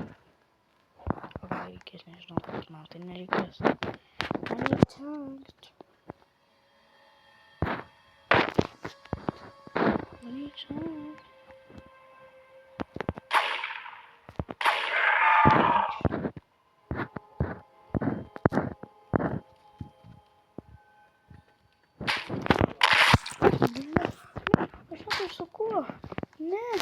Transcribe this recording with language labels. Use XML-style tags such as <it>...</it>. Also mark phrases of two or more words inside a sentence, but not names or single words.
<lt>O gal reikės, nežinau, kad man tai nereikės.</lt> <en>Money talks. Money talks.</en> <lt>Aš tai su kuo? Ne.</lt>